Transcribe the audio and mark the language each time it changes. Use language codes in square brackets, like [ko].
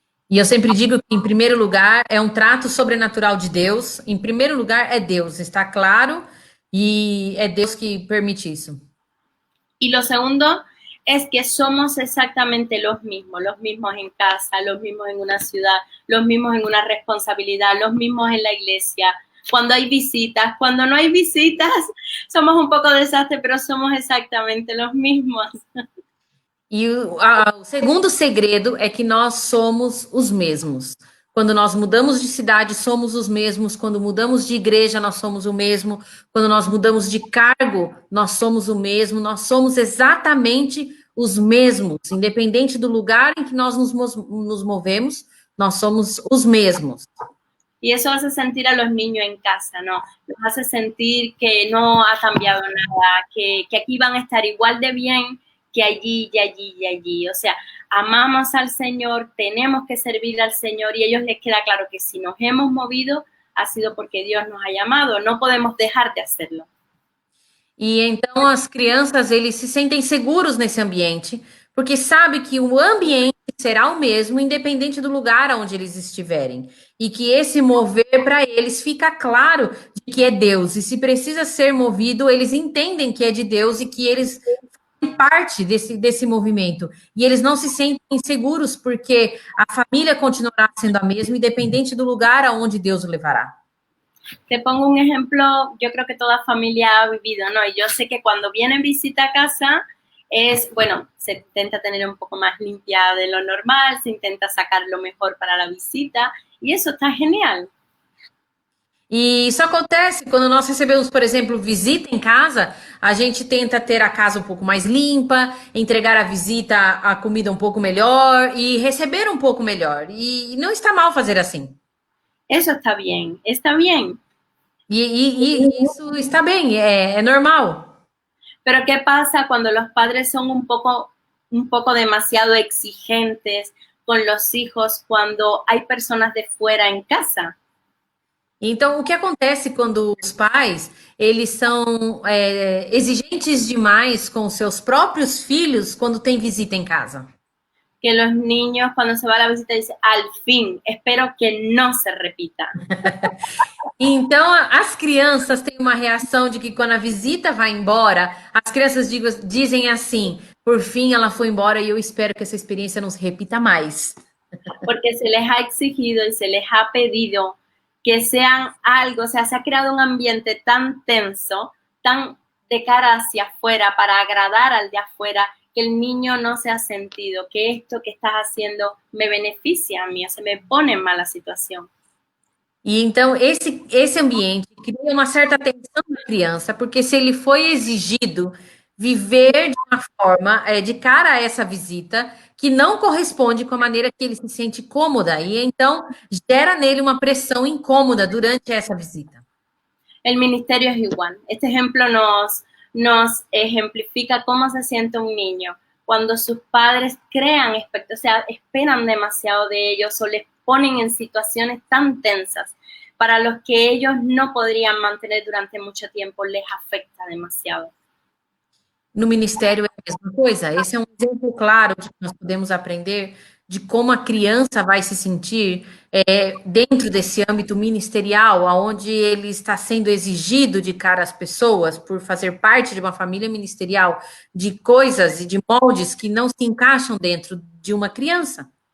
[pt] E eu sempre digo que, em primeiro lugar, é um trato sobrenatural de Deus. Em primeiro lugar, é Deus, está claro, e é Deus que permite isso. [es] Y lo segundo es que somos exactamente los mismos en casa, los mismos en una ciudad, los mismos en una responsabilidad, los mismos en la iglesia, cuando hay visitas, cuando no hay visitas, somos un poco desastre, pero somos exactamente los mismos. [pt] E o segundo segredo é que nós somos os mesmos. Quando nós mudamos de cidade, somos os mesmos. Quando mudamos de igreja, nós somos o mesmo. Quando nós mudamos de cargo, nós somos o mesmo. Nós somos exatamente os mesmos, independente do lugar em que nós nos movemos, nós somos os mesmos. [es] Y eso hace sentir a los niños en casa, ¿no? Los hace sentir que no ha cambiado nada, que aquí van a estar igual de bien que allí y allí y allí. O sea, amamos al Señor, tenemos que servir al Señor y a ellos les queda claro que si nos hemos movido ha sido porque Dios nos ha llamado, no podemos dejar de hacerlo. [pt] E então as crianças, eles se sentem seguros nesse ambiente, porque sabe que o ambiente será o mesmo, independente do lugar onde eles estiverem. E que esse mover para eles fica claro de que é Deus. E se precisa ser movido, eles entendem que é de Deus e que eles fazem parte desse movimento. E eles não se sentem inseguros, porque a família continuará sendo a mesma, independente do lugar aonde Deus o levará. [es] Te pongo un ejemplo, yo creo que toda familia ha vivido, ¿no? Y yo sé que cuando vienen visita a casa bueno, se intenta tener un poco más limpia de lo normal, se intenta sacar lo mejor para la visita y eso está genial. [pt] E isso acontece quando nós recebemos, por exemplo, visita em casa, a gente tenta ter a casa um pouco mais limpa, entregar a visita a comida um pouco melhor e receber um pouco melhor. E não está mal fazer assim. [es] Eso está bien, está bien. [pt] E isso está bem, é normal. [es] Pero ¿qué pasa cuando los padres son un poco demasiado exigentes con los hijos cuando hay personas de fuera en casa? [pt] Então, o que acontece quando os pais, eles são exigentes demais com seus próprios filhos quando tem visita em casa? [es] Que los niños cuando se va a la visita dicen, al fin, espero que no se repita. [pt] Então, as crianças têm uma reação de que quando a visita vai embora, as crianças dizem assim, por fim ela foi embora e eu espero que essa experiência não se repita mais. [es] Porque se les ha exigido y se les ha pedido que sean algo, o sea, se ha creado un ambiente tan tenso, tan de cara hacia afuera, para agradar al de afuera, que el niño no se ha sentido que esto que estás haciendo me beneficia a mí, o se me pone en mala situación. [pt] E então esse ambiente cria uma certa tensão na criança, porque se ele foi exigido viver de uma forma de cara a essa visita que não corresponde com a maneira que ele se sente cômoda, e então gera nele uma pressão incômoda durante essa visita. [es] El ministerio es igual. Este ejemplo nos ejemplifica cómo se siente un niño cuando sus padres crean, o sea, esperan demasiado de ellos o les ponen en situaciones tan tensas para los que ellos no podrían mantener durante mucho tiempo, les afecta demasiado. [pt] No ministério é a mesma coisa. Esse é um exemplo claro de que nós podemos aprender de como a criança vai se sentir dentro desse âmbito ministerial, onde ele está sendo exigido de cara às pessoas por fazer parte de uma família ministerial, de coisas e de moldes que não se encaixam dentro de uma criança.